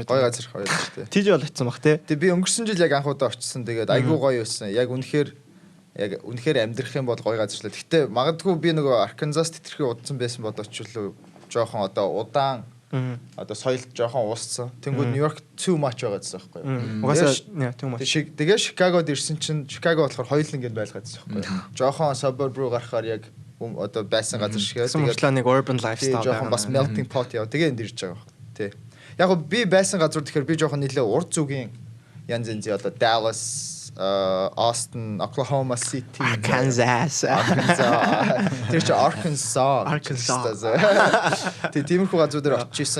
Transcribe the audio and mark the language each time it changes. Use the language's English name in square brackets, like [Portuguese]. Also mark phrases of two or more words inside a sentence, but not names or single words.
[Mongolian] гоё газар гоё шүү дээ. Тийж бол очсон баг те. Тэгээд би өнгөрсөн жил яг анхудаа очсон. Тэгээд айгүй гоё байсан. Яг үнэхээр амьдрах юм бол гоё газар л. Гэтэ магадгүй би нөгөө Арканзас тэтэрхий удсан байсан бодооч л жоохон одоо удаан одоо соёл жоохон ууссан. Тэнгүүд Нью-Йорк [English] too much [Mongolian] байгаа гэсэн байхгүй юу? [English] Угаасаа too much. [Mongolian] Тэгээ Чикагод ирсэн чинь Чикаго болохоор хоёул ингээд байлгаад байсан байхгүй юу? Жоохон suburb руу гарахаар яг одоо байсан газар шиг. Тэгээд нэг [English] urban lifestyle [Mongolian] жоохон бас [English] melting pot [Mongolian] яа. Тэгээ энд ирж байгаа байхгүй. Тий. Яг би байсан газар тэгэхээр би жоохон нэлээ урд зүгийн янз янзын одоо Dallas Austin, Oklahoma City, Kansas. Тэр чинь Arkansas. Тэ тиймэрхүү газрууд дээр очижсэн.